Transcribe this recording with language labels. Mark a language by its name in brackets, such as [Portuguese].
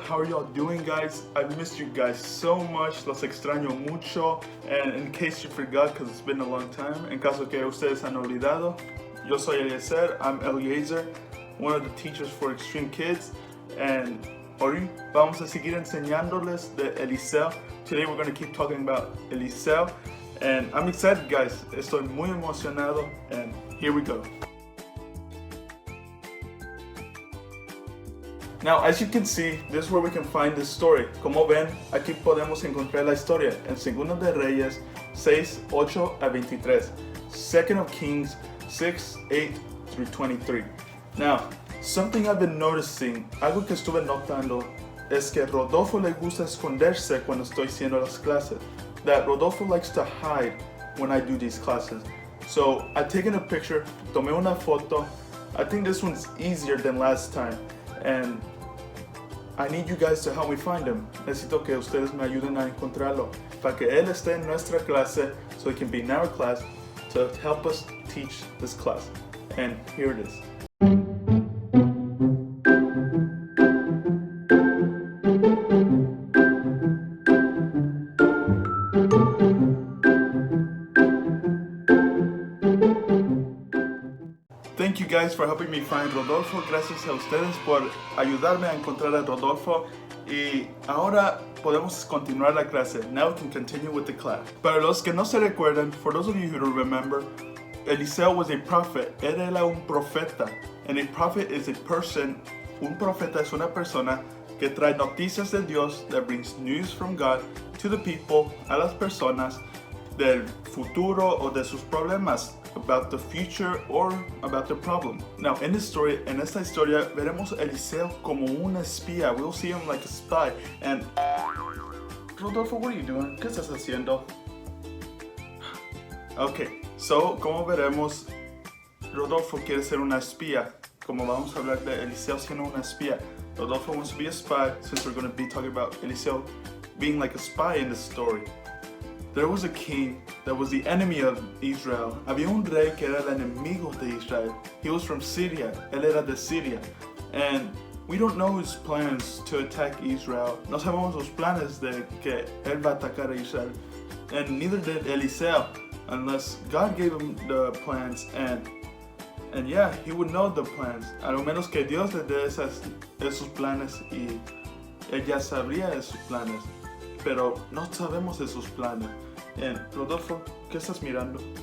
[English] How are y'all doing, guys? I've missed you guys so much, [Spanish] los extraño mucho. [English] And in case you forgot, because it's been a long time, [Spanish] en caso que ustedes han olvidado, yo soy Eliezer, [English] I'm Eliezer, one of the teachers for Extreme Kids. [Spanish] And hoy vamos a seguir enseñándoles de Eliseo. [English] Today we're going to keep talking about Eliseo. And I'm excited, guys, [Spanish] estoy muy emocionado, [English] and here we go. Now, as you can see, this is where we can find this story. [Spanish] Como ven, aquí podemos encontrar la historia en 2 de Reyes 6, 8 a 23. [English] 2 of Kings 6, 8 through 23. Now, something I've been noticing, [Spanish] algo que estuve notando, es que Rodolfo le gusta esconderse cuando estoy haciendo las clases. [English] That Rodolfo likes to hide when I do these classes. So, I've taken a picture, [Spanish] tomé una foto. [English] I think this one's easier than last time. And I need you guys to help me find him. [Spanish] Necesito que ustedes me ayuden a encontrarlo para que él esté en nuestra clase [English] so he can be in our class to help us teach this class. And here it is. Thank you guys for helping me find Rodolfo. [Spanish] Gracias a ustedes por ayudarme a encontrar a Rodolfo. Y ahora podemos continuar la clase. [English] Now we can continue with the class. [Spanish] Para los que no se recuerdan, [English] for those of you who don't remember, Eliseo was a prophet. [Spanish] Él era un profeta. [English] And a prophet is a person. [Spanish] Un profeta es una persona que trae noticias de Dios, [English] that brings news from God to the people, [Spanish] a las personas, del futuro o de sus problemas, [English] about the future or about the problem. Now, in this story, [Spanish] en esta historia, veremos a Eliseo como un espía. [English] We'll see him like a spy. And Rodolfo, what are you doing? [Spanish] ¿Qué estás haciendo? Okay, so como veremos, Rodolfo quiere ser una espía. Como vamos a hablar de Eliseo siendo una espía. [English] Rodolfo wants to be a spy, since we're going to be talking about Eliseo being like a spy in this story. There was a king that was the enemy of Israel. [Spanish] Había un rey que era el enemigo de Israel. [English] He was from Syria. [Spanish] Él era de Siria. [English] And we don't know his plans to attack Israel. [Spanish] No sabemos los planes de que él va a atacar a Israel. [English] And neither did Eliseo, unless God gave him the plans. And yeah, he would know the plans. [Spanish] A lo menos que Dios le dé esos planes y él ya sabría esos planes. Pero no sabemos esos planes. And Rodolfo, ¿qué estás mirando?